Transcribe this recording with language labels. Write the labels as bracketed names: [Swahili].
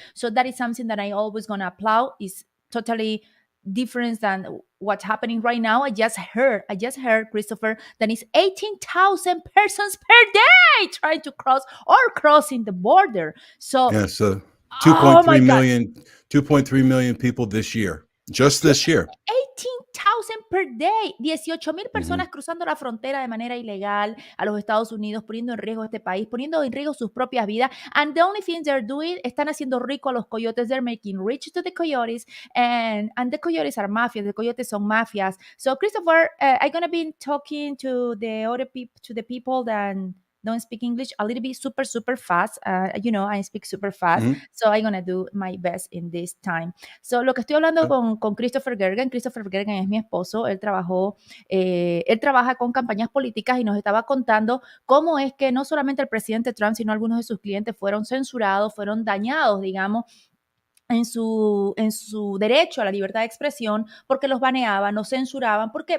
[English] So that is something that I always gonna applaud. Is totally different than what's happening right now. I just heard, Christopher, that is 18,000 persons per day trying to crossing the border. So, Yeah, so oh my 2.3 God, million, 2.3 million people this year. Just this year. [Spanish] 18,000 per day, 18,000 personas cruzando la frontera de manera ilegal a los Estados Unidos, poniendo en riesgo este país, poniendo en riesgo sus propias vidas. [English] And the only thing they're doing, [Spanish] están haciendo rico a los coyotes. [English] They're making rich to the coyotes, and the coyotes are mafias. The coyotes [Spanish] son mafias. [English] So, Christopher, I'm gonna be talking to the other people, to the people that don't speak English a little bit super fast. I speak super fast, so I'm gonna do my best in this time. [Spanish] So, lo que estoy hablando con Christopher Gergen es mi esposo. Él trabaja con campañas políticas y nos estaba contando cómo es que no solamente el presidente Trump, sino algunos de sus clientes fueron censurados, fueron dañados, digamos, en su derecho a la libertad de expresión, porque los baneaban, los censuraban. ¿Por qué?